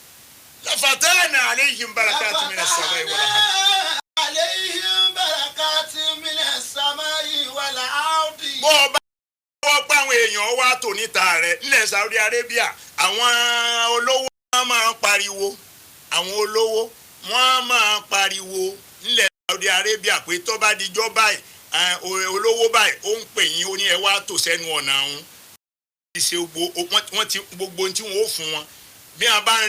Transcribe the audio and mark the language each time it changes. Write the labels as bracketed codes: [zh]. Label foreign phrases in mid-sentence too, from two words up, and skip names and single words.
[ar] لفتحنا عليهم بركات من السماء والأرض. عليهم بركات من السماء والأرض. [yo] bó o bá wọ́n pa àwọn èèyàn wá tò níta rẹ̀ nílẹ̀ Saudi Arabia àwọn olówó wọn máa ń pariwo àwọn olówó wọn máa ń pariwo nílẹ̀ Saudi Arabia pé tó bá dijọ́ báyìí olówó báyìí ó ń pè yín ó ní ẹ wá tò sẹ́nu ọ̀nà ọ̀hún ṣe wọ́n ti gbogbo tí wọ́n ó fún wọn bí wọ́n